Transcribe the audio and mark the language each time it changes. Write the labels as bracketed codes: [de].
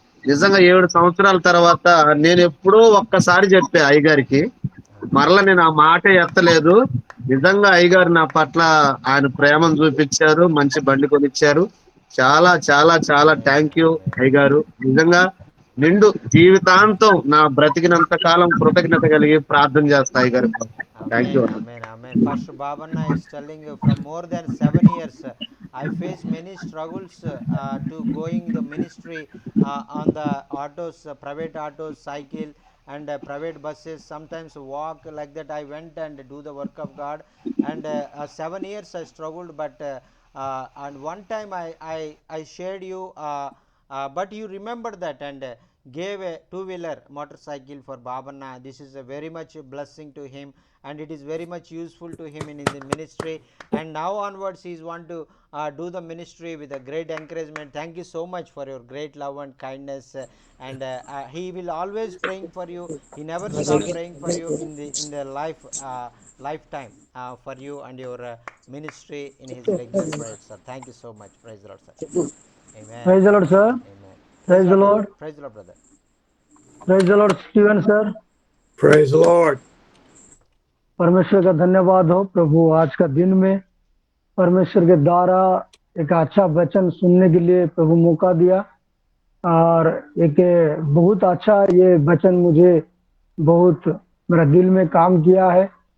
[te] నిజంగా 7 సంవత్సరాల తర్వాత నేను ఎప్పుడో ఒక్కసారి చెప్పా అయ్యగారికి, మరలా నేను ఆ మాట ఎత్తలేదు. నిజంగా అయ్యగారు నా పట్ల ఆయన ప్రేమను చూపించారు, మంచి బండి కొనిచ్చారు. చాలా చాలా చాలా థ్యాంక్ యూ అయ్యగారు. నిజంగా నిండు జీవితాంతం నా బ్రతికినంత కాలం కృతజ్ఞత కలిగి ప్రార్థన చేస్తాయి గారు. Thank you. [en] Amen, amen, amen. Pastor Babanna is telling you from more than 7 years, I face many struggles to going the ministry on the autos, private autos, cycle, and private buses. Sometimes walk like that. I went and do the work of God, and 7 years I struggled. But and one time I shared you. But you remember that and gave a two-wheeler motorcycle for Babanna. This is a very much a blessing to him, and it is very much useful to him in the ministry. And now onwards he is want to do the ministry with a great encouragement. Thank you so much for your great love and kindness, and he will always praying for you. He never stop praying for you in the lifetime for you and your ministry in his regular prayers, sir. Thank you so much. Praise the Lord, sir. Amen. Praise the Lord, sir. Amen. Praise the Lord. Praise the Lord, brother. Praise the Lord, Stephen sir. Praise the Lord. [hi] परमेश्वर का धन्यवाद हो प्रभु, आज का दिन में परमेश्वर के द्वारा एक अच्छा वचन सुनने के लिए प्रभु मौका दिया, और एक बहुत अच्छा ये वचन मुझे बहुत मेरा दिल में काम किया है,